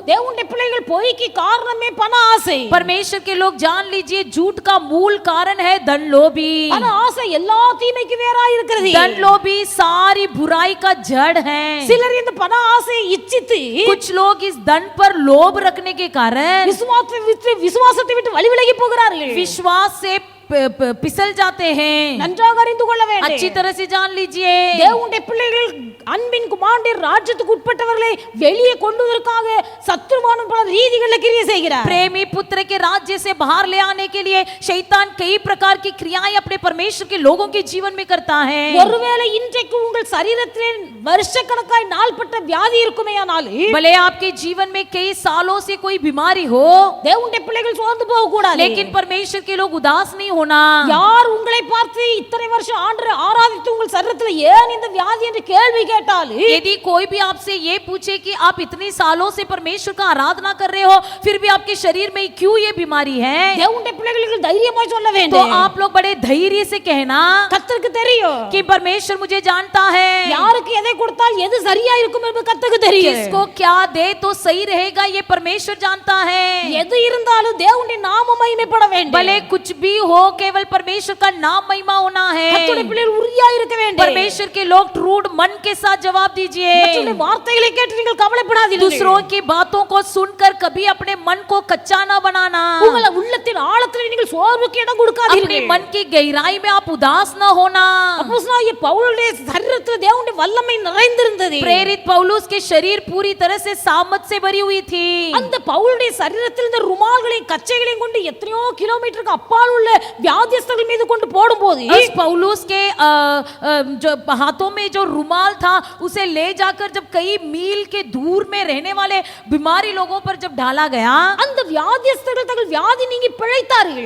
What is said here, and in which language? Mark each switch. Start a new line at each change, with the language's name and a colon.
Tamil: தேவனுடைய பிள்ளைகள் பொய்க்கு காரணமே பண ஆசை.
Hindi: परमेश्वर के लोग जान लीजिए झूठ का मूल कारण है धन लोभी.
Tamil: பண ஆசை எல்லா தீமைக்கு வேறாய் இருக்கிறது.
Hindi: धन लोभी सारी बुराई का जड़ है.
Tamil: சிலர் இந்த பண ஆசையை இச்சித்து
Hindi: कुछ लोग इस धन पर लोभ रखने के कारण
Tamil: விசுவாசத்தை விட்டு வழி விலகி போகிறார்கள்.
Hindi: विश्वास से पिसल जाते हैं.
Tamil: நன்றாக அறிந்து கொள்ள வேண்டும்.
Hindi: अच्छी तरह से जान लीजिए
Tamil: தேவனுடைய பிள்ளைகள் அன்பின் குமாரனுடைய ராஜ்யத்துக்கு உட்பட்டவர்களை வெளியே கொண்டுவதற்காக சத்துருவான பல ரீதிகளில் கிரியை செய்கிறார்.
Hindi: प्रेमी पुत्र के राज्य से बाहर ले आने के लिए शैतान कई प्रकार की क्रियाएं अपने परमेश्वर के लोगों के जीवन में करता है.
Tamil: ஒருவேளை இன்றைக்கு உங்கள் சரீரத்திலே வருஷக்கணக்காய் நாள்பட்ட வியாதி இருக்குமேயானால்
Hindi: भले आपके जीवन में कई सालों से कोई बीमारी हो
Tamil: தேவனுடைய பிள்ளைகள் சோர்ந்து போக கூடாது.
Hindi: लेकिन परमेश्वर के लोग उदास नहीं होना।
Tamil: யார் உங்களை பார்த்து இத்தனை வருஷம் ஆண்டவரை ஆராதித்து உங்கள் சரீரத்துல ஏன் இந்த வியாதி என்று கேள்வி கேட்டால்,
Hindi: यदि कोई भी आपसे ये पूछे कि आप इतने सालों से परमेश्वर का आराधना कर रहे हो फिर भी आपके शरीर में क्यों ये बीमारी है,
Tamil: தேவனுடைய பிள்ளைகளுக்கு தைரியமாய் சொல்ல
Hindi: तो
Tamil: வேண்டும்.
Hindi: आप लोग बड़े धैर्य से कहना
Tamil: கர்த்தருக்கு தெரியும்
Hindi: कि परमेश्वर मुझे जानता है
Tamil: யாருக்கு எதை கொடுத்தால் எது சரியா இருக்கும் என்பது கர்த்தருக்கு தெரியும்.
Hindi: किसको क्या दे तो सही रहेगा ये परमेश्वर जानता है।
Tamil: எது இருந்தாலும் தேவனுடைய நாம மகிமைப்பட வேண்டும்.
Hindi: भले कुछ भी हो केवल परमेश्वर का नाम महिमा होना है।
Tamil: கர்த்தருடைய பிள்ளைகள் உறுதியா இருக்க வேண்டும்.
Hindi: परमेश्वर के लोग ट्रूड मन के साथ जवाब दीजिए।
Tamil: மற்றவருடைய வார்த்தைகளை கேட்டு நீங்கள் கவலைப்படாதீர்கள்.
Hindi: दूसरों की बातों को सुनकर कभी अपने मन को कच्चा ना बनाना।
Tamil: உங்கள் உள்ளத்தின் ஆழத்தில் நீங்கள் சோர்வுக்கு இடம் கொடுக்காதீர்கள்.
Hindi: अपने मन की गहराई में आप उदास न होना।
Tamil: அப்போஸ்தலனாகிய பவுலுடைய சரீரத்தில் தேவனுடைய வல்லமை நிறைந்திருந்தது.
Hindi: प्रेरित पौलुस के शरीर पूरी तरह से सामर्थ से भरी हुई थी।
Tamil: அந்த பவுலுடைய சரீரத்தில் இந்த ருமால்களையும் கச்சைகளையும் கொண்டு எத்தனையோ கிலோமீட்டருக்கு அப்பால் உள்ள வியாதிஸ்தர்கள் மீது கொண்டு போடும்போது
Hindi: उस पौलुस के जो हाथों में जो रुमाल था उसे ले जाकर जब कई मील के दूर में रहने वाले बीमारी लोगों पर जब डाला गया
Tamil: அந்த வியாதிஸ்தர்கள் தங்கள் வியாதி நீங்கி பிழைத்தார்கள்.